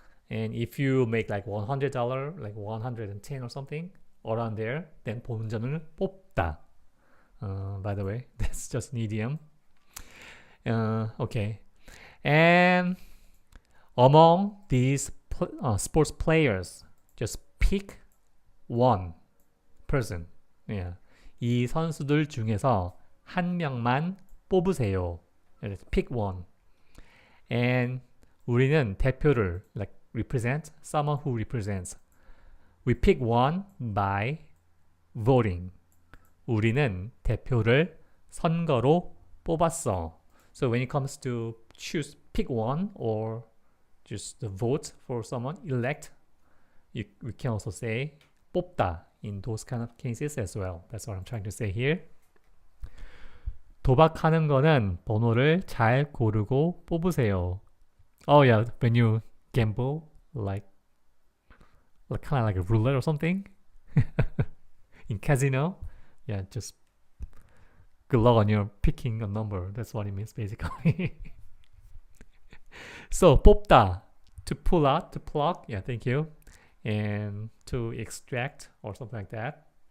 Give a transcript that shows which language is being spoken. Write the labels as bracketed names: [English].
[English] And if you make like $100, like 110 or something around there, then 본전을 뽑다. By the way, that's just an idiom. Okay. And among these sports players, just pick one person. Yeah. [Korean] 이 선수들 중에서 한 명만 뽑으세요. [English] Pick one. And [Korean] 우리는 대표를 [English] like represent someone who represents. We pick one by voting. [Korean] 우리는 대표를 선거로 뽑았어. [English] So when it comes to pick one or just vote for someone, elect, we can also say 뽑다 in those kind of cases as well. That's what I'm trying to say here. [Korean] 도박하는 거는 번호를 잘 고르고 뽑으세요. [English] Oh yeah, when you gamble, like kind of like a roulette or something in casino, yeah, just good luck on your picking a number. That's what it means basically. So 뽑다, to pull out, to pluck, yeah, thank you, and to extract or something like that.